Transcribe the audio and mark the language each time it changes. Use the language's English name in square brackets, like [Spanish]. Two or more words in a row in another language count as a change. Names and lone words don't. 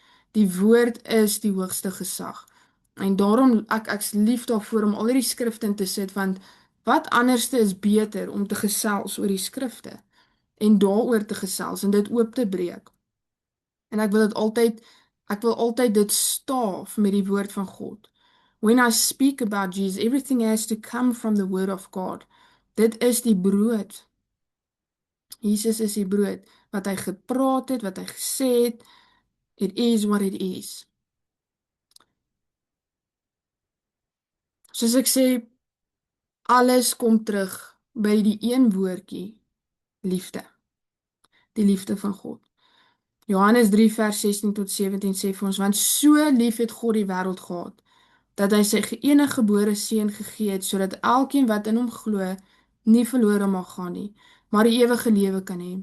[Afrikaans] Die woord is die hoogste gesag. En daarom, ek's lief daarvoor om al hierdie skrifte in te sit, want wat anderste is beter om te gesels oor die skrifte, en daaroor te gesels, en dit oop te breek. En ek wil altyd dit staaf met die woord van God. [English] When I speak about Jesus, everything has to come from the word of God. [Afrikaans] Dit is die brood. Jesus is die brood, wat hy gepraat het, wat hy gesê het, [English] it is what it is. [Afrikaans] Soos ek sê, alles kom terug by die een woordjie, liefde. Die liefde van God. Johannes 3 vers 16 tot 17 sê vir ons, want so lief het God die wêreld gehad, dat hy sy enige gebore seun gegee het, sodat elkeen wat in hom glo, nie verlore mag gaan nie, maar die ewige lewe kan hê.